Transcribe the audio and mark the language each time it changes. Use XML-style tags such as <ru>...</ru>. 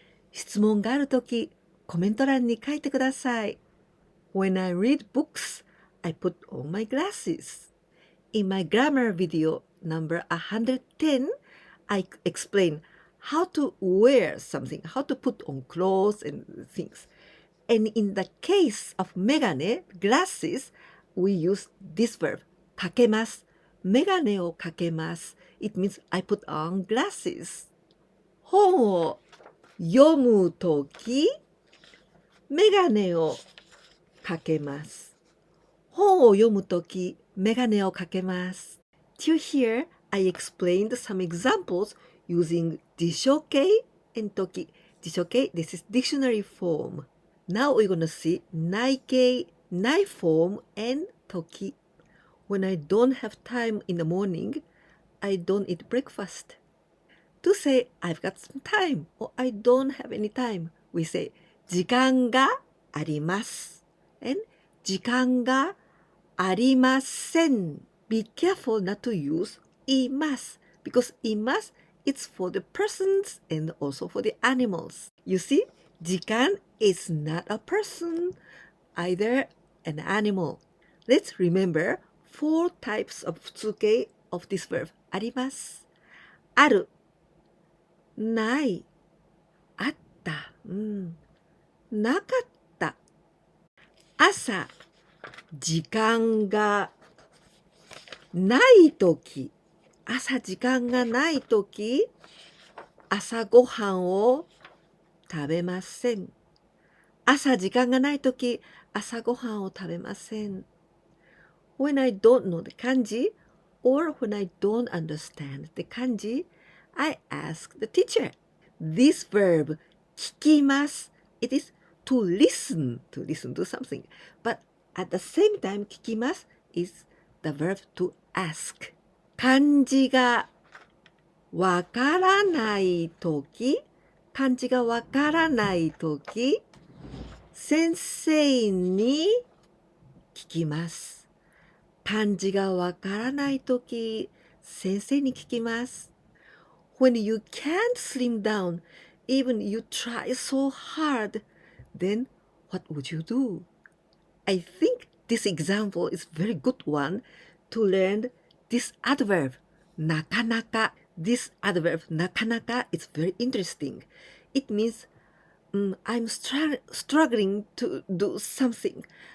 <ja>質問があるとき、コメント欄に書いてください。</ja> <en>When I read books, I put on my glasses. In my grammar video number 110, I explain how to wear something, how to put on clothes and things. And in the case of メガネ, glasses, we use this verb, かけます。</en> <ja>メガネをかけます。</ja> <en>It means I put on glasses.</en> <ja>本を読むとき、メガネをかけます。本を読むとき、メガネをかけます。</ja> <en>Till here, I explained some examples using 辞書形 and Toki. 辞書形, this is dictionary form. Now we're going to see 内形, Nai-Form and Toki. When I don't have time in the morning, I don't eat breakfast. To say I've got some time or I don't have any time, we say</en> <ja>時間があります</ja> <en>and</en> <ja>時間がありません.</ja> <en>Be careful not to use います because います it's for the persons and also for the animals. You see, 時間 is not a person, either an animal. Let's remember four types of 普通形 of this verb あります。</en> <ja>ある、ない、あった、なかった。朝、時間がないとき、朝時間がないとき、朝ごはんを食べません。朝時間がないとき、朝ごはんを食べません。</ja> <en>When I don't know the kanji or when I don't understand the kanji, I ask the teacher. This verb 聞きます。 It is to listen to something. But at the same time 聞きます is the verb to ask.</en> <ja>漢字がわからないとき、漢字がわからないとき、先生に聞きます。漢字がわからないとき、先生に聞きます。</ja> <en>When you can't slim down, even you try so hard, then what would you do? I think this example is very good one to learn this adverb, なかなか. This adverb, なかなか, is very interesting. It means I'm struggling to do something.</en>